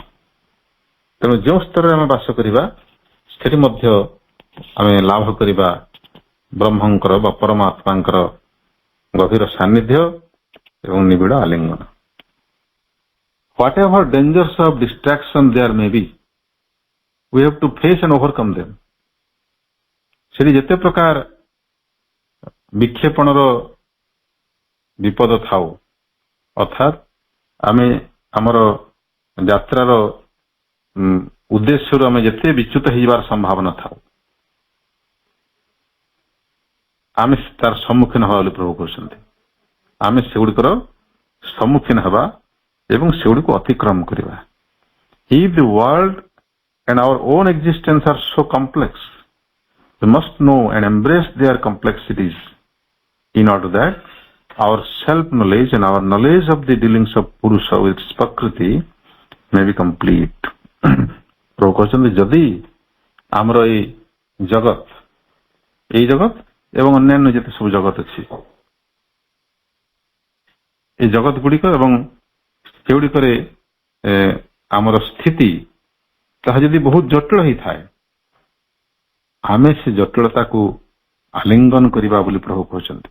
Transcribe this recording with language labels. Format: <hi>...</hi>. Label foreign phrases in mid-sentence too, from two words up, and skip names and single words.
<or>ତେଣୁ ଯେଉଁ ସ୍ତରରେ ଆମେ ବାସ କରିବା ସେଠି ମଧ୍ୟ ଆମେ ଲାଭ କରିବା ବ୍ରହ୍ମଙ୍କର ବା ପରମାତ୍ମାଙ୍କର ଗଭୀର ସାନ୍ନିଧ୍ୟ ଏବଂ ନିବିଡ଼ ଆଲିଙ୍ଗନ।</or> <en>whatever dangers of distraction there may be, we have to face and overcome them.</en> <or>ସେଠି ଯେତେ ପ୍ରକାର ବିକ୍ଷେପଣର ବିପଦ ଥାଉ, ଅର୍ଥାତ୍ ଆମେ ଆମର ଯାତ୍ରାର ଉଦ୍ଦେଶ୍ୟରୁ ଆମେ ଯେତେ ବିଚ୍ୟୁତ ହେଇଯିବାର ସମ୍ଭାବନା ଥାଉ, ଆମେ ତାର ସମ୍ମୁଖୀନ ହେବା ବୋଲି ପ୍ରଭୁ କହୁଛନ୍ତି। ଆମେ ସେଗୁଡ଼ିକର ସମ୍ମୁଖୀନ ହେବା ଏବଂ ସେଗୁଡ଼ିକୁ ଅତିକ୍ରମ କରିବା।</or> <en>If the world and our own existence are so complex, we must know and embrace their complexities in order that our self-knowledge and our knowledge of the dealings of Purusha with Prakriti may be complete.</en> <or>ପ୍ରଭୁ କହିଛନ୍ତି ଯଦି ଆମର ଏଇ ଜଗତ ଏବଂ ଅନ୍ୟାନ୍ୟ ଯେତେ ସବୁ ଜଗତ ଅଛି, এই ଜଗତ ଗୁଡ଼ିକ ଏବଂ ସେଗୁଡ଼ିକରେ ଆମର ସ୍ଥିତି ତାହା ଯଦି ବହୁତ ଜଟିଳ ହେଇଥାଏ, ଆମେ ସେ ଜଟିଳତାକୁ ଆଲିଙ୍ଗନ କରିବା ବୋଲି ପ୍ରଭୁ କହୁଛନ୍ତି।</or>